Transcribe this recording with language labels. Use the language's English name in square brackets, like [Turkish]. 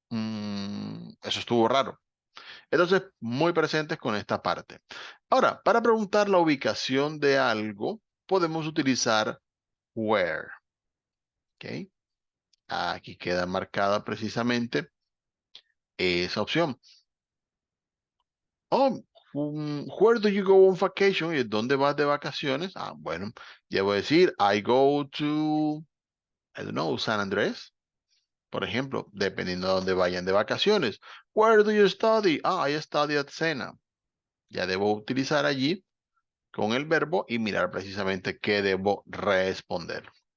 [Spanish] Eso estuvo raro. Entonces, muy presentes con esta parte. Ahora, para preguntar la ubicación de algo, podemos utilizar where. ¿Ok? Aquí queda marcada precisamente esa opción. [English] Oh, where do you go on vacation? [Spanish] ¿Y dónde vas de vacaciones? Ah, bueno, ya voy a decir, [English] I go to, I don't know, [Spanish] San Andrés, por ejemplo, dependiendo de dónde vayan de vacaciones. [English] Where do you study? Ah, I study at Sena. [Spanish] Ya debo utilizar allí con el verbo y mirar precisamente qué debo responder.